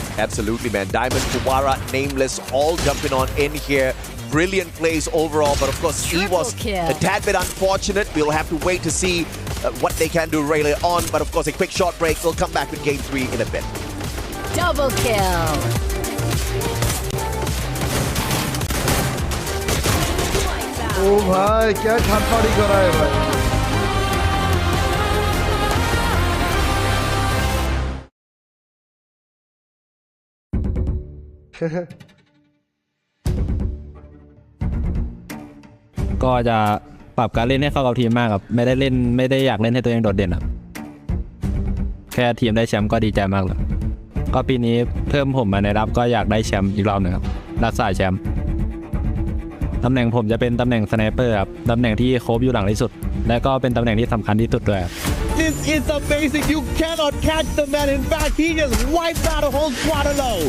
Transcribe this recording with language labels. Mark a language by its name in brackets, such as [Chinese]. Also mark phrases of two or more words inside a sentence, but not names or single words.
[English] Absolutely, man. Diamond, Huwarat, Nameless, all jumping on in here. Brilliant plays overall, but of course he was a tad bit unfortunate. We'll have to wait to see what they can do later on. But of course, a quick short break. We'll come back with Game 3 in a bit. Double kill. [Hindi] Oh भाई क्या ठाटपाड़ी कर रहा है भाई [Thai] ก็จะปรับการเล่นให้เข้ากับทีมมากครับไม่ได้อยากเล่นให้ตัวเองโดดเด่นครับแค่ทีมได้แชมป์ก็ดีใจมากเลยก็ปีนี้เพิ่มผมมาในรับก็อยากได้แชมป์อีกรอบหนึ่งครับรักษาแชมป์ตำแหน่งผมจะเป็นตำแหน่งสไนเปอร์ครับตำแหน่งที่โคบอยู่หลังที่สุดและก็เป็นตำแหน่งที่สำคัญที่สุดด้วย [English] This is amazing. You cannot catch the man. In fact, he just wiped out a whole squad alone.